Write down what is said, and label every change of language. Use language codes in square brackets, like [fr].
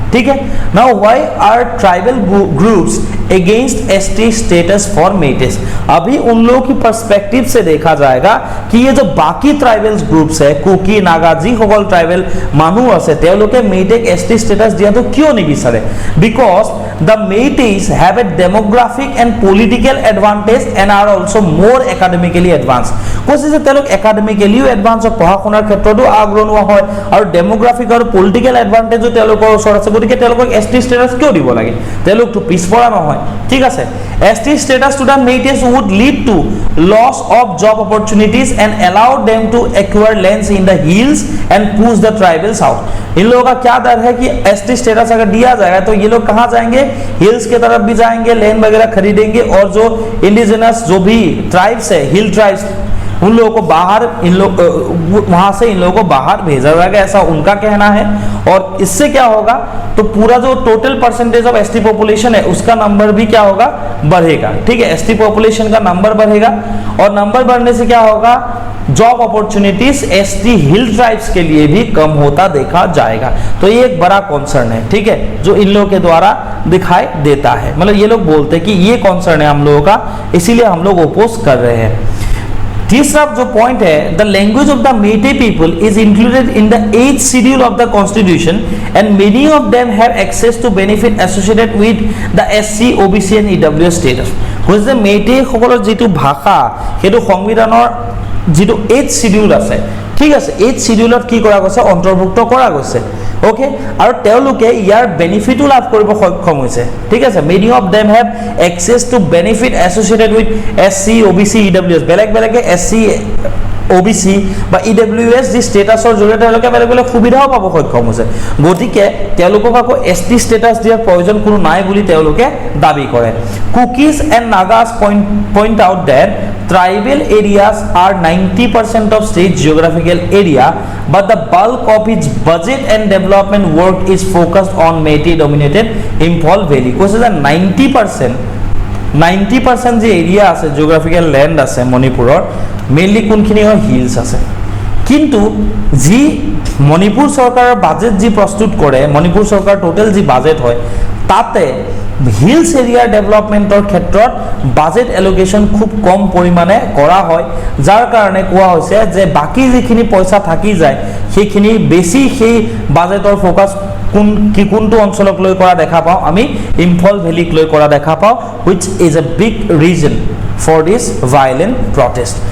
[hi] ठीक है, [en] Now why are tribal groups against ST status for Meiteis. [hi] अभी उन लोगों की पर्सपेक्टिव से देखा जाएगा कि ये जो बाकी ट्राइबल्स ग्रुप्स है, कुकी, नागा, जी [as] সকল ট্রাইবেল মানুহ আছে, তেওঁলোকে মেটেক এসটি স্ট্যাটাস দিয়াটো কিয় নিবিচাৰে? [en] Because the Meiteis have a demographic and political advantage and are also more academically advanced। [as] কৈছে যে তেওঁলোক একাডেমিক্যালিও এডভান্স, পঢ়া শুনাৰ ক্ষেত্ৰতো আগৰণুৱা হয় আৰু ডেমোগ্ৰাফিক আৰু পলিটিক্যাল এডভান্টেজো তেওঁলোকৰ ওচৰত আছে, গতিকে তেওঁলোকক এসটি স্ট্যাটাস কিয় দিব লাগে? তেওঁলোকটো পিছপৰা নহয়। ঠিক আছে, [en] ST status to the Meiteis would lead to loss of job opportunities and allow them to acquire lands in the hills and push the tribals out। [hi] इन लोगों का क्या डर है कि एसटी स्टेटस अगर दिया जाएगा तो ये लोग कहां जाएंगे? हिल्स के तरफ भी जाएंगे, लैंड वगैरह खरीदेंगे और जो इंडिजिनस जो भी ट्राइब्स है, हिल ट्राइब्स, उन लोगों को बाहर, इन लोग वहां से इन लोगों को बाहर भेजा जाएगा, ऐसा उनका कहना है। और इससे क्या होगा, तो पूरा जो total percentage of ST population है उसका नंबर भी क्या होगा, बढ़ेगा। ठीक है, एसटी पॉपुलेशन का नंबर बढ़ेगा और नंबर बढ़ने से क्या होगा, जॉब अपॉर्चुनिटीज एसटी हिल ट्राइब्स के लिए भी कम होता देखा जाएगा। तो ये एक बड़ा कॉन्सर्न है, ठीक है, जो इन लोगों के द्वारा दिखाई देता है। मतलब ये लोग बोलते हैं कि ये कॉन्सर्न है हम लोगों का, इसीलिए हम लोग ओपोज कर रहे हैं। तीसरा जो पॉइंट है, [en] The language of the Meitei people is included in the 8th schedule of the constitution and many of them have access to benefit associated with the SC OBC and EWS status. [as] কৈছে মেইটে সকলৰ যেটো ভাষা সেইটো সংবিধানৰ যেটো 8th schedule আছে, ঠিক আছে, 8th शेड्यूলত কি কৰা গৈছে, অন্তৰ্ভুক্ত কৰা গৈছে। ओके, আৰু তেওঁলোকে ইয়াৰ বেনিফিটও লাভ কৰিব সক্ষম হৈছে। ঠিক আছে, [en] many of them have access to benefit associated with SC, OBC, EWS, [as] বেলেগ বেলেগে এছচি, অ'বিচি বা ইডব্লিউএছ যি ষ্টেটাছৰ জৰিয়তে তেওঁলোকে বেলেগ বেলেগ সুবিধাও পাব সক্ষম হৈছে। গতিকে তেওঁলোকক আকৌ এছটি ষ্টেটাছ দিয়াৰ প্ৰয়োজন কোনো নাই বুলি তেওঁলোকে দাবী কৰে। [en] Kukis and Nagas point out that tribal areas are 90% of state geographical area, but the bulk of its budget and development work is focused on Meitei dominated Imphal Valley। [as] কৈছে যে 90% যে এৰিয়া আছে, জিঅ'গ্ৰাফিকেল লেণ্ড আছে মণিপুৰৰ, mainly কোনখিনি হয়, hills আছে। কিন্তু যি মণিপুৰ চৰকাৰৰ বাজেট যি প্ৰস্তুত কৰে, মণিপুৰ চৰকাৰৰ টোটেল যি বাজেট হয় তাতে হিলছ এৰিয়াৰ ডেভেলপমেণ্টৰ ক্ষেত্ৰত বাজেট এলোকেশ্যন খুব কম পৰিমাণে কৰা হয়, যাৰ কাৰণে কোৱা হৈছে যে বাকী যিখিনি পইচা থাকি যায় সেইখিনি বেছি সেই বাজেটৰ ফ'কাছ কোনটো অঞ্চলক লৈ কৰা দেখা পাওঁ, আমি ইম্ফল ভেলীক লৈ কৰা দেখা পাওঁ, [en] Which is a big reason for this violent protest.